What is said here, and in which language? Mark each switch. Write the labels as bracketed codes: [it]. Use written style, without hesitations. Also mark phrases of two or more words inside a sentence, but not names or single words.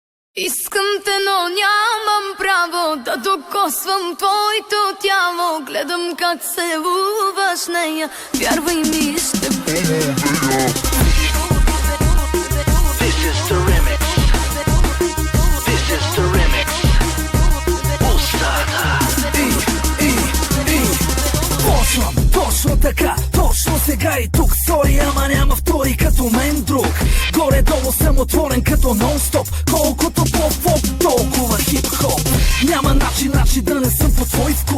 [bg] Искам те, но нямам право да докосвам твоето тяло. Гледам как се луваш нея, вярвай ми, ще [en] This is the remix. This is the remix. [bg] Пустата. Почвам точно така, точно сега и тук. Сори, ама няма втори като мен друг. Горе-долу съм отворен като нон-стоп. Колкото по-фоп, толкова хип-хоп. Няма начин да не съм по твой вкус.